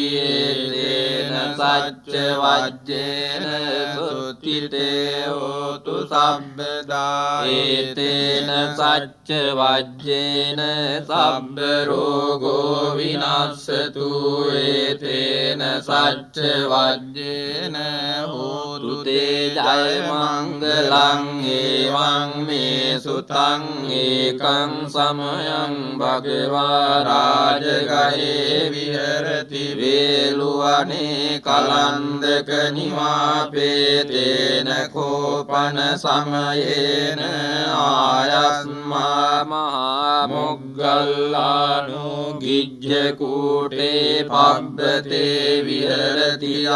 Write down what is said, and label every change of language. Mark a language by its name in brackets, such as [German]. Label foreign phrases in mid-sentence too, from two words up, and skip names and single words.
[Pali] තේන සච්ච වජ්ජේන සුත්තිතේ හෝතු සබ්බදා ඒතේන සච්ච වජ්ජේන සබ්බ රෝගෝ විනස්සතු ඒතේන සච්ච වජ්ජේන හෝතු තේ ජය මංගලං ඒවං මේ සුතං ඒකං සමයං භගවා රාජගහේ විහෙරති වේලුවනේ කලන්දක නිවාපේතේන කෝපන සමයේන ආයස්මා මහා මොග්ගල්ලානෝ ගිජ්ජ කූටේ පබ්බතේ විහෙරති